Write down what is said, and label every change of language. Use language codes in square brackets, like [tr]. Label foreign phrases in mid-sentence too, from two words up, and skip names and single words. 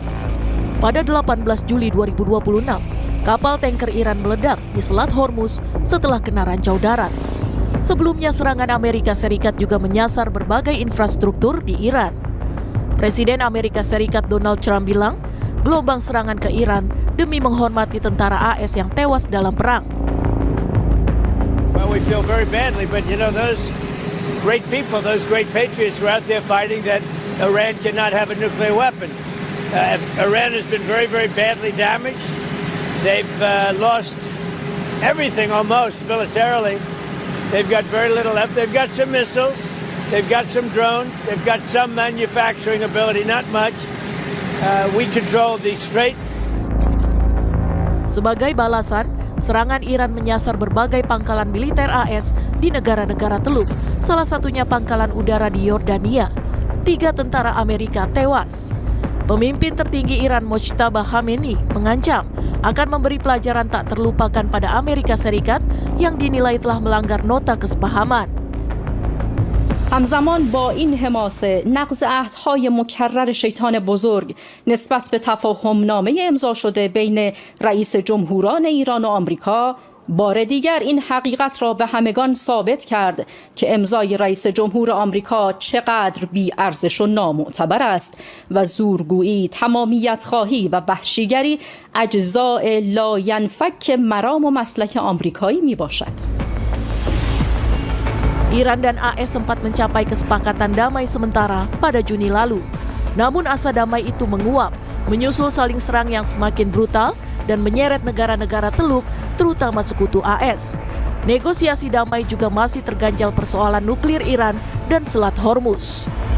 [id] Pada 18 Juli 2026, kapal tanker Iran meledak di Selat Hormuz setelah kena rancau darat. Sebelumnya serangan Amerika Serikat juga menyasar berbagai infrastruktur di Iran. Presiden Amerika Serikat Donald Trump bilang, gelombang serangan ke Iran demi menghormati tentara AS yang tewas dalam perang. [en] Well, we feel very badly, but those great people, those great patriots were out there fighting that Iran cannot have a nuclear weapon. Iran has been very, very badly damaged. They've lost everything almost militarily. They've got very little left. They've got some missiles. They've got some drones. They've got some manufacturing ability, not much. We control the Strait. [id] Sebagai balasan, serangan Iran menyasar berbagai pangkalan militer AS di negara-negara Teluk, salah satunya pangkalan udara di Yordania. 3 tentara Amerika tewas. Pemimpin tertinggi Iran Mojtaba Khamenei mengancam akan memberi pelajaran tak terlupakan pada Amerika Serikat yang dinilai telah melanggar nota kesepahaman. [fa] همزمان با این حماسه نقض عهدهای مکرر شیطان بزرگ نسبت به تفاهمنامه امضا شده بین رئیس جمهوران ایران و آمریکا بار دیگر این حقیقت را به همگان ثابت کرد که امضای رئیس جمهور آمریکا چقدر بی‌ارزش و نامعتبر است و زورگویی، تمامیت خواهی و وحشیگری اجزاء لاینفک مرام و مسلک آمریکایی می باشد. [id] Iran dan AS sempat mencapai kesepakatan damai sementara pada Juni lalu. Namun asa damai itu menguap, menyusul saling serang yang semakin brutal dan menyeret negara-negara Teluk, terutama sekutu AS. Negosiasi damai juga masih terganjal persoalan nuklir Iran dan Selat Hormuz.